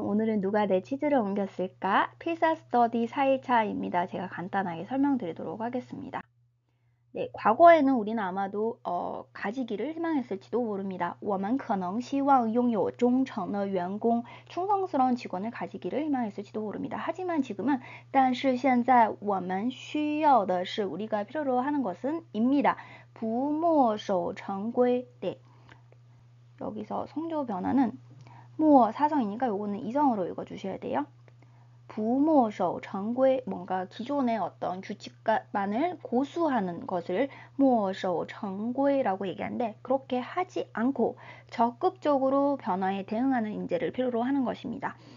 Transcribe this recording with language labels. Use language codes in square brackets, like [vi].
[ko] 오늘은 누가 내 치즈를 옮겼을까? 필사 스터디 4일차입니다. 제가 간단하게 설명드리도록 하겠습니다. 네, 과거에는 우리는 아마도 가지기를 희망했을지도 모릅니다. [zh] 我们可能希望拥有忠诚的员工, [ko] 충성스러운 직원을 가지기를 희망했을지도 모릅니다. 하지만 지금은 [zh] 但是现在我们需要的是 [ko] 우리가 필요로 하는 것은 입니다. [zh] 不墨守成规. [ko] 네, 여기서 성조 변화는 모 사성이니까 요거는 이성으로 읽어주셔야 돼요. 부모守 정规, 뭔가 기존의 어떤 규칙만을 고수하는 것을 墨守 정规라고 얘기하는데, 그렇게 하지 않고 적극적으로 변화에 대응하는 인재를 필요로 하는 것입니다.